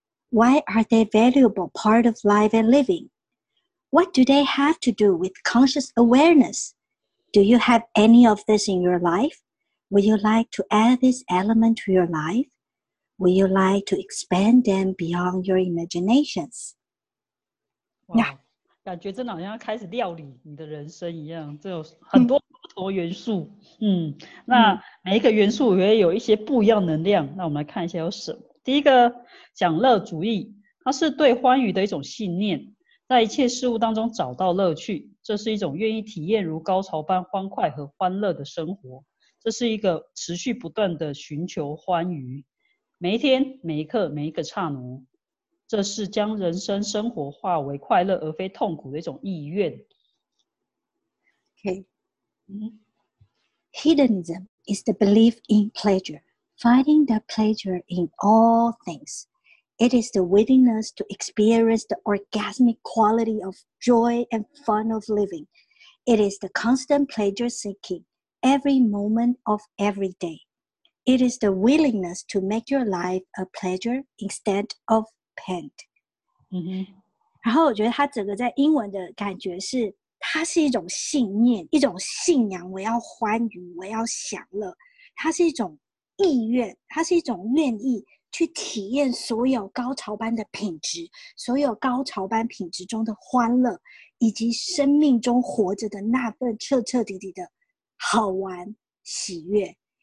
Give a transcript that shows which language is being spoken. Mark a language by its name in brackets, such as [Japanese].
[English] Why are they a valuable part of life and living? What do they have to do with conscious awareness? Do you have any of this in your life? Would you like to add this element to your life? Would you like to expand them beyond your imaginations? Wow. Yeah. [Chinese] 感觉真的好像要开始料理你的人生一样，这有很多不同元素。那每一个元素也会有一些不一样能量。那我们来看一下有什么。第一个，享乐主义，它是对欢愉的一种信念，在一切事物当中找到乐趣，这是一种愿意体验如高潮般欢快和欢乐的生活。这是一个持续不断的寻求欢愉，每一天每一刻每一个刹那。这是将人生生活化为快乐而非痛苦的一种意愿。 [English] Okay. Hedonism is the belief in pleasure, finding the pleasure in all things. It is the willingness to experience the orgasmic quality of joy and fun of living. It is the constant pleasure seeking every moment of every day. It is the willingness to make your life a pleasure instead of. Mm-hmm. [Chinese] 然后我觉得他整个在英文的感觉是它是一种信念，一种信仰，我要欢愉，我要享乐，它是一种意愿，它是一种愿意去体验所有高潮般的品质，所有高潮般品质中的欢乐，以及生命中活着的那份彻彻底底的好玩喜悦。